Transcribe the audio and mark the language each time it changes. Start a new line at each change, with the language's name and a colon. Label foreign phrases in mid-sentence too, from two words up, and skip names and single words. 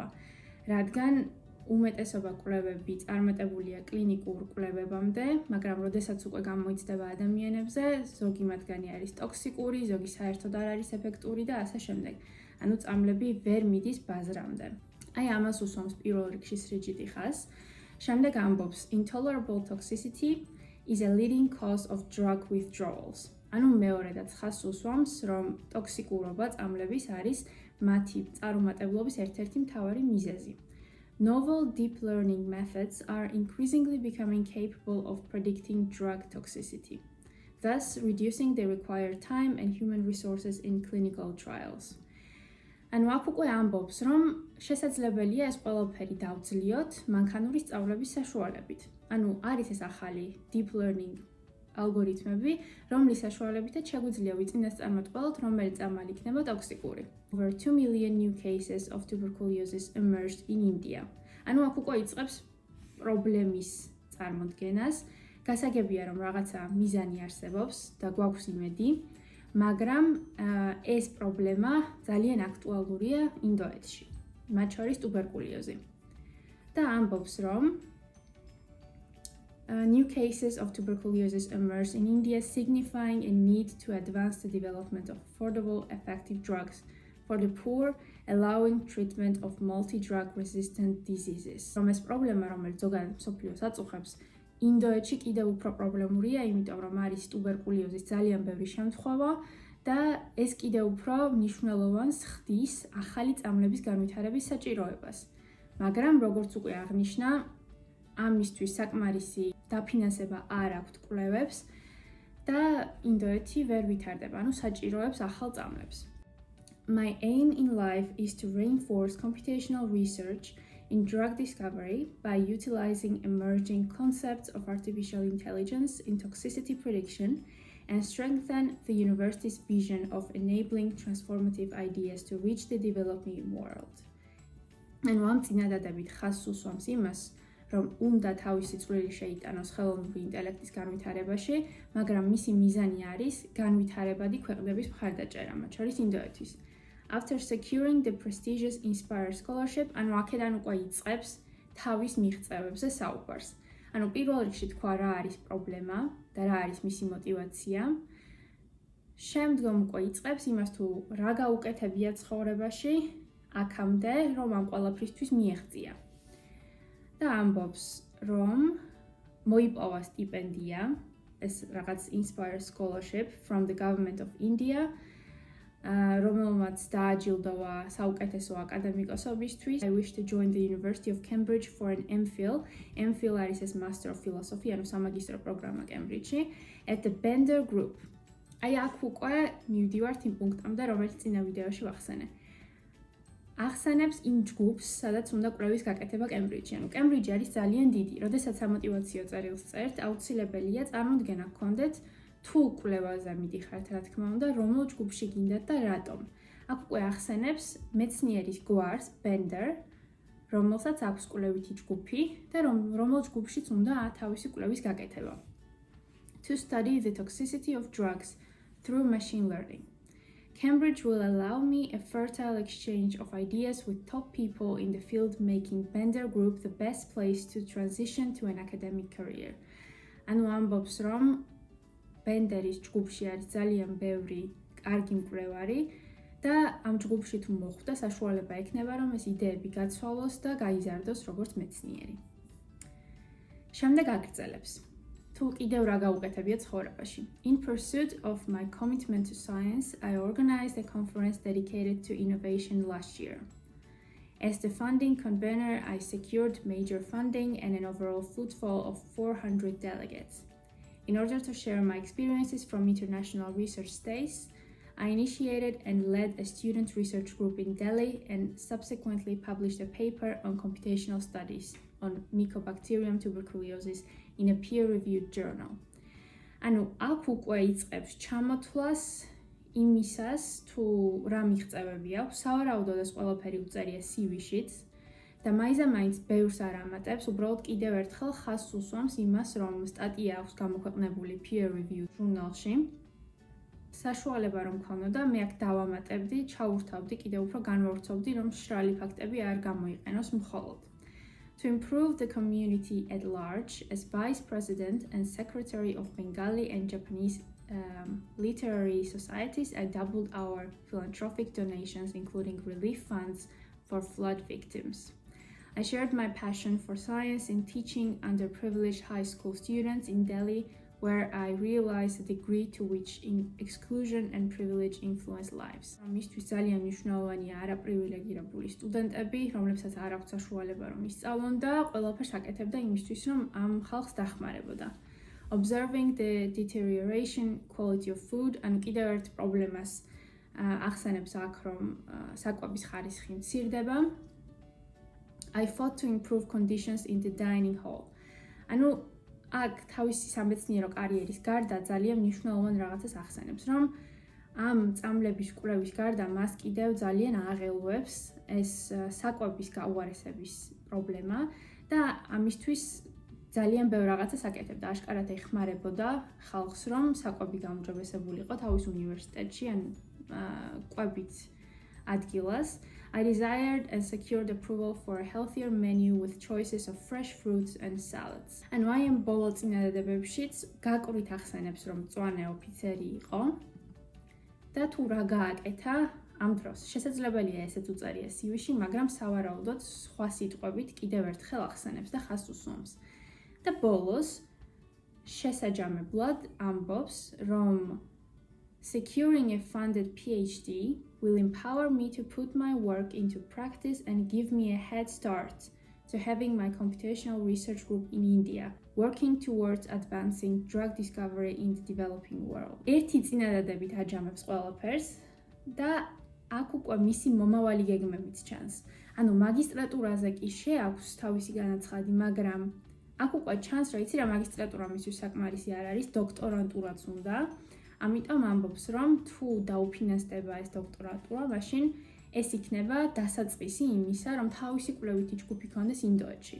Georgian: რადგან უმეტესობა კვლევები წარმატებულია კლინიკურ კვლევებამდე, მაგრამ როდესაც უკვე გამოიცდება ადამიანებზე, ზოგი მათგანი არის ტოქსიკური, ზოგი საერთოდ არ არის ეფექტური და ასე შემდეგ. ანუ წამლები ვერ მიდის ბაზრამდე. აი ამას უსვამს პირველ რიგში სრიჯიტი ხაზს. შემდეგ ამბობს
English: intolerable toxicity is a leading cause of drug withdrawals.
Georgian: ანუ მეორედაც ხაზს უსვამს, რომ ტოქსიკურობა წამლების არის მათი წარუმატებლობის ერთ-ერთი მთავარი მიზეზი.
English: Novel deep learning methods are increasingly becoming capable of predicting drug toxicity, thus reducing the required time and human resources in clinical trials.
Georgian: ანუ აქ უკვე ამბობს, რომ შესაძლებელია ეს ყველაფერი დავძლიოთ მანქანური სწავლების საშუალებით. ანუ არის ეს ახალი
English: deep learning
Georgian: ალგორითმები, რომლის საშუალებითაც შეგვიძლია ვიწინასწარმეტყველოთ, რომელი წამალი იქნება ტოქსიკური.
English: Over 2 million new cases of tuberculosis emerged in India.
Georgian: ანუ აქ უკვე იწყებს პრობლემის წარმოდგენას. გასაგებია, რომ რაღაცა მიზანი არსებობს და გვაქვს იმედი, მაგრამ ეს პრობლემა ძალიან აქტუალურია ინდოეთში, მათ შორის ტუბერკულოზი. და ამბობს, რომ
English: new cases of tuberculosis emerged in India, signifying a need to advance the development of affordable, effective drugs for the poor, allowing treatment of multi-drug resistant diseases.
Georgian: Რომ ეს პრობლემა, რომელიც ზოგადად მსოფლიოს აწუხებს, ინდოეთში კიდევ უფრო პრობლემურია, იმიტომ რომ არის ტუბერკულოზის ძალიან ბევრი შემთხვევა და ეს კიდევ უფრო მნიშვნელოვანს ხდის ახალი წამლების განვითარების საჭიროებას. მაგრამ როგორც უკვე აღნიშნა, ამისთვის საკმარისი დაფინანსება არ აქვთ კვლევებს და ინდოეთი ვერ ვითარდება, ანუ საჭიროებს ახალ წამლებს.
English: My aim in life is to reinforce computational research in drug discovery by utilizing emerging concepts of artificial intelligence in toxicity prediction and strengthen the university's vision of enabling transformative ideas to reach the developing world.
Georgian: ანუ ამ წინადადებით ხაზს უსვამს იმას, რომ უნდა თავისი წვლილი შეიტანოს ხელოვნური ინტელექტის განვითარებაში, მაგრამ მისი მიზანი არის განვითარებადი ქვეყნების მხარდაჭერა, მათ შორის ინდოეთის.
English: After securing the prestigious Inspire scholarship,
Georgian: ანუ აქედან უკვე იწყებს თავის მიღწევებზე საუბარს. ანუ პირველ რიგში თქვა რა არის პრობლემა და რა არის მისი мотивация. შემდგომ უკვე იწყებს იმას თუ რა გაუკეთებია ცხოვრებაში, აქამდე, რომ ამ ყველაფრისთვის მიეღწია. და ამბობს, რომ მოიპოვა სტიპენდია, ეს რაღაც
English: Inspire Scholarship from the government of India,
Georgian: რომელმაც დააჯილდოვა საუკეთესო აკადემიკოსობისთვის.
English: I wish to join the University of Cambridge for an MPhil.
Georgian: MPhil არის ეს
English: Master of Philosophy,
Georgian: ანუ სამაგისტრო პროგრამა კემბრიჯში,
English: at the Bender Group.
Georgian: აი აქ უკვე მივდივართ იმ პუნქტამდე, რომელიც წინა ვიდეოში ვახსენე. ახსენებს იმ ჯგუფს, სადაც უნდა კვლევის გაკეთება კემბრიჯში. ანუ კემბრიჯი არის ძალიან დიდი. როდესაც სამოტივაციო წერილს წერთ, აუცილებელია წარმოდგენა გქონდეთ თუ კვლევაზე მიდიხართ, რა თქმა უნდა, რომელ ჯგუფში გინდათ და რატომ. აქ უკვე ახსენებს მეცნიერის გვარს, Bender, რომელსაც აქვს კვლევითი ჯგუფი და რომელ ჯგუფშიც უნდა თავისი კვლევის გაკეთება.
English: To study the toxicity of drugs through machine learning. Cambridge will allow me a fertile exchange of ideas with top people in the field, making Bender Group the best place to transition to an academic career.
Georgian: ანუ ამბობს, რომ Benderis ჯგუფში არის ძალიან ბევრი კარგი მკვლევარი და ამ ჯგუფში თუ მოხვდა, საშუალება ექნება, რომ ეს იდეები გაცვალოს და გაიზარდოს როგორც მეცნიერი. შემდეგ აგრძელებს. თუ კიდევ რა გაუკეთებია ცხოვრებაში.
English: In pursuit of my commitment to science, I organized a conference dedicated to innovation last year. As the funding convener, I secured major funding and an overall footfall of 400 delegates. In order to share my experiences from international research stays, I initiated and led a student research group in Delhi and subsequently published a paper on computational studies on Mycobacterium tuberculosis in a peer-reviewed journal.
Georgian: ანუ აქ უკვე იწყებს ჩამოთვლას იმისას, თუ რა მიღწევები აქვს, სავარაუდოდ ეს ყველაფერი უწერია CV-შიც და მაინც ბევრს არ ამატებს, უბრალოდ კიდევ ერთხელ ხაზს უსვამს იმას, რომ სტატია აქვს გამოქვეყნებული peer-reviewed ჟურნალში. საშუალება რომ ქონოდა, მე აქ დავამატებდი, ჩაურთავდი, კიდევ უფრო განვავრცობდი, რომ მშრალი ფაქტები არ გამოიყენოს მხოლოდ.
English: To improve the community at large, as Vice President and Secretary of Bengali and Japanese literary societies, I doubled our philanthropic donations, including relief funds for flood victims. I shared my passion for science in teaching underprivileged high school students in Delhi, where I realized the degree to which exclusion and privilege influence lives.
Georgian: მისთვის ძალიან მნიშვნელოვანია არაპრივილეგირებული სტუდენტები, რომლებსაც არ აქვთ საშუალება რომ ისწავლონ და ყველაფერს აკეთებდა იმისთვის, რომ ამ ხალხს დახმარებოდა.
English: Observing the deterioration quality of food,
Georgian: ანუ კიდევ ერთ პრობლემას ახსენებს აქ, რომ საკვების ხარისხი მცირდება.
English: I fought to improve conditions in the dining hall.
Georgian: ანუ აქ თავისი სამეცნიერო კარიერის გარდა ძალიან მნიშვნელოვან რაღაცას ახსენებს, რომ ამ წამლების კვლევის გარდა მას კიდევ ძალიან აღელვებს ეს საკვების გაუარესების პრობლემა და ამისთვის ძალიან ბევრ რაღაცას აკეთებდა. აშკარად ეხმარებოდა ხალხს, რომ საკვები გაუმჯობესებულიყო თავის უნივერსიტეტში ან კვებით ადგილას.
English: I desired and secured approval for a healthier menu with choices of fresh fruits and salads.
Georgian: ანუ აი ამ ბოლო წინადადებებშიც გაკვრით ახსენებს, რომ მწვანე ოფიცერი იყო და თუ რა გააკეთა ამ დროს. შესაძლებელია ესეც უწერია CV-ში, მაგრამ სავარაუდოდ სხვა სიტყვებით კიდევ ერთხელ ახსენებს და ხაზს უსვამს. და ბოლოს შესაჯამებლად ამბობს, რომ
English: securing a funded PhD will empower me to put my work into practice and give me a head start to having my computational research group in India, working towards advancing drug discovery in the developing world.
Georgian: ერთი წინადადებით აჯამებს ყველაფერს და აქ უკვე მისი მომავალი გეგმებიც ჩანს. ანუ მაგისტრატურაზე კი შეაქვს თავისი განაცხადი, მაგრამ აქ უკვე ჩანს, რომ იცი რა მაგისტრატურა მისთვის საკმარისი არ არის, დოქტორანტურაც უნდა. ამიტომ ამბობს, რომ თუ დაუფინანსდება ეს დოქტორატურა, მაშინ ეს იქნება დასაწყისი იმისა, რომ თავისი კვლევითი ჯგუფი ქონდეს ინდოეთში.